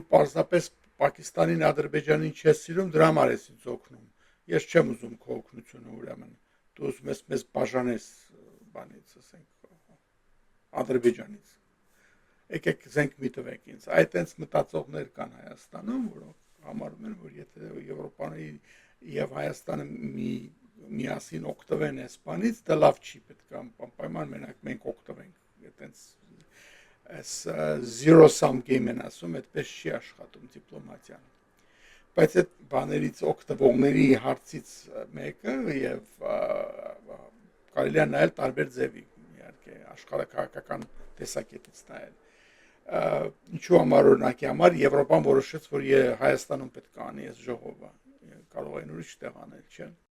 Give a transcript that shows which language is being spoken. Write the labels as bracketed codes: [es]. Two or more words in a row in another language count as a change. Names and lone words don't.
[hy] պարզապես Պակիստանին, Ադրբեջանին չես սիրում, դրա համար ես ինձ օգնում։ Ես չեմ ուզում քո օգնությունը ուրեմն, դու ուզում ես մեզ բաժանես բանից, ասենք, Ադրբեջանից, եկեք զենք մի տվեք ինձ, այդտենց մտածողներ կան Հայաստանում, որոնք համարում են, որ եթե Եվրոպանի և Հայաստանը միասին օգտվեն այս բանից, դա լավ չի, պետք է պայման մենակ մենք օգտվենք, այդտենց [en] zero-sum game [hy] են ասում, այդպես չի աշխատում դիպլոմատիան։ Բայց այդ բաներից օգտվողների հարցից մեկը և կարելի է նայել տարբեր ձևի, իհարկե, աշխարհաքաղաքական տեսակետից նայել։ Ինչու համար օրինակի համար Եվրոպան որոշեց, որ Հայաստանում պետք է անի այս ժողովը, կարող են ուրիշ տեղ անել, չէ՞։